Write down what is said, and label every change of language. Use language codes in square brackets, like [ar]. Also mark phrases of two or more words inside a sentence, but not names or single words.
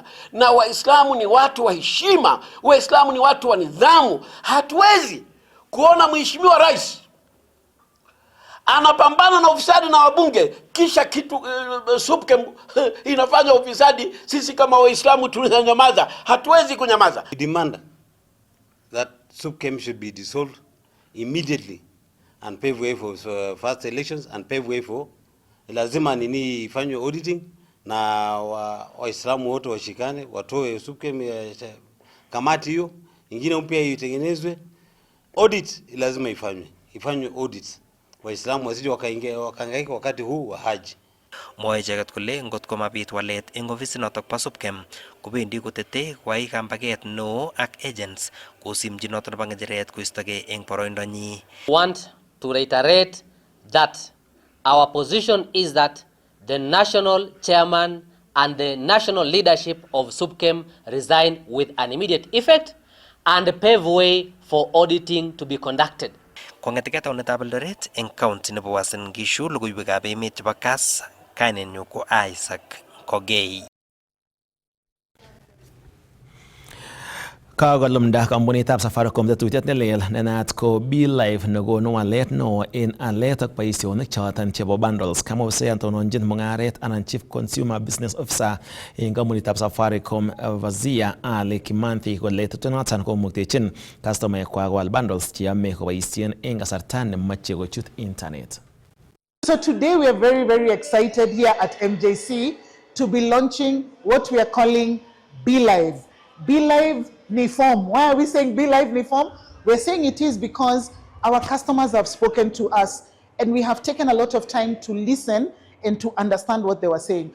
[sw] Na Waislamu ni watu wa heshima, Waislamu ni watu wa nidhamu. Hatuwezi kuona mheshimiwa rais anapambana na ufisadi na wabunge, kisha kitu SUPKEM inafanya ufisadi. Sisi kama Waislamu tunanyamaza, hatuwezi kunyamaza. [en] We demand that SUPKEM should be dissolved immediately and pave way for fast elections and pave way for [sw] lazima nini ifanywe auditing na Waislamu wote washikane, watoe SUPKEM kamati hiyo ingine mpya itengenezwe. Audit lazima ifanywe audit. Waislamu wasije wakahangaika wakati huu wa haji. [kln] Mwoe icheket kole ngot komabit walet eng ofisit notok bo SUPKEM kobendi kotete koyai kambaget neo ak agents kosimchi notok nebo ng'echeret koistogei eng boroindonyi. [en] Want to reiterate that our position is that the national chairman and the national leadership of SUPKEM resign with an immediate effect and pave way for auditing to be conducted. [kln] Kong'etegei taunetab Eldoret eng county nebo Uasin Gishu, logoiwekab emet chebo Kass, kainenyu ko Isaac Kogei. Kakolumda kampunitab Safaricom tetutiet nelel nenaat ko BeLive nekonu walet neo en alet ak boisionik choton chebo bundles. Kama ofisayat tononjin mung'aret anan [en] Chief Consumer Business Officer [kln] en kampunitab Safaricom Vazia Ali Kimanthi kole tetutienoton komuktechin customaekwak kowal bundles cheyome koboisien en kasarta nemoche kochut internet. [en] So today we are very, very excited here at MJC to be launching what we are calling BeLive. BeLive Niform. Why are we saying BeLive Niform? We're saying it is because our customers have spoken to us and we have taken a lot of time to listen and to understand what they were saying.